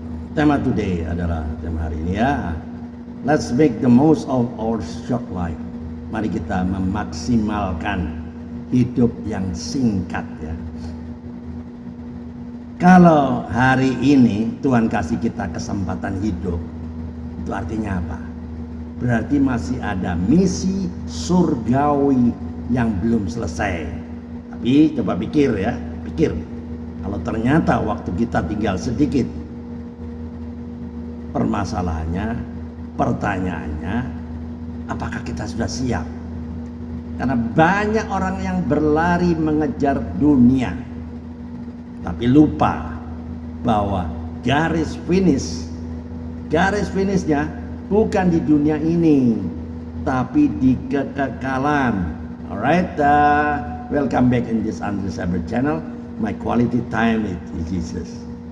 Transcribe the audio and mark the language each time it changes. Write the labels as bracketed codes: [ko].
[id] Tema [en] today [id] adalah tema hari ini ya. [en] Let's make the most of our short life. [id] Mari kita memaksimalkan hidup yang singkat ya. Kalau hari ini Tuhan kasih kita kesempatan hidup, itu artinya apa? Berarti masih ada misi surgawi yang belum selesai. Tapi coba pikir ya, pikir. Kalau ternyata waktu kita tinggal sedikit, permasalahannya, pertanyaannya, apakah kita sudah siap? Karena banyak orang yang berlari mengejar dunia, tapi lupa bahwa garis finishnya bukan di dunia ini, tapi di kekekalan. [en] Alright, welcome back in this Andre Saber channel. My quality time with Jesus.